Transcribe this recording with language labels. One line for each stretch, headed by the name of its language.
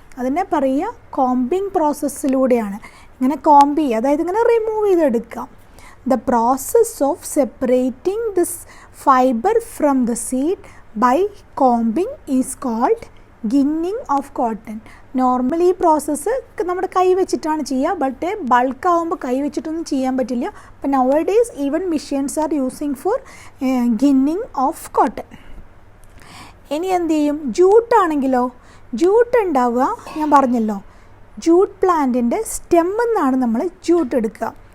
Malayalam: അതിനെ പറയുക കോമ്പിങ് പ്രോസസ്സിലൂടെയാണ്. ഇങ്ങനെ കോമ്പ് ചെയ്യുക, അതായത് ഇങ്ങനെ റിമൂവ് ചെയ്തെടുക്കാം.
English: The process of separating this fiber from the seed by combing is called ginning of cotton.
Malayalam: Normally ഈ പ്രോസസ്സ് നമ്മുടെ കൈ വെച്ചിട്ടാണ് ചെയ്യുക. ബട്ട് ബൾക്ക് ആകുമ്പോൾ കൈ വെച്ചിട്ടൊന്നും ചെയ്യാൻ പറ്റില്ല.
English: അപ്പോൾ now days even machines are using four ഗിന്നിങ് of cotton.
Malayalam: ഇനി എന്ത് ചെയ്യും? ജൂട്ടാണെങ്കിലോ, ജൂട്ട് ഉണ്ടാവുക ഞാൻ പറഞ്ഞല്ലോ, ജൂട്ട് പ്ലാന്റിൻ്റെ സ്റ്റെമ്മിൽ നിന്നാണ് നമ്മൾ ജൂട്ട് എടുക്കുക.